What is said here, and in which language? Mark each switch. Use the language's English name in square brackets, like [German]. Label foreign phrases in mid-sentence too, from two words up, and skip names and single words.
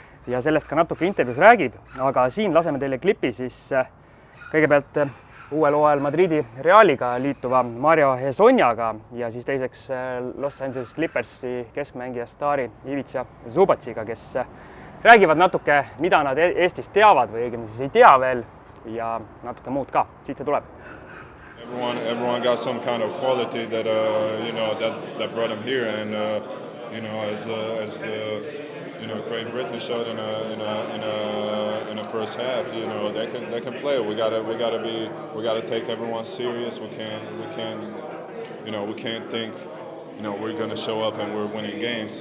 [Estonian] ja sellest ka natuke intervjuus räägib, aga siin laseme teile klipi siis kõigepealt uuel hooajal Madridi Realiga liituva Mario Hezonjaga ja siis teiseks Los Angeles Clippersi keskmängija staari Ivica Zubac'iga, kes räägivad natuke, mida nad Eestist teavad või õigemini siis ei tea veel ja natuke muud ka. Siit see tuleb. [English] Everyone got some kind of quality that that brought him here, and as Great Britain showed in a first half, they can play. We gotta take everyone serious. We can't think we're gonna show up and we're winning games.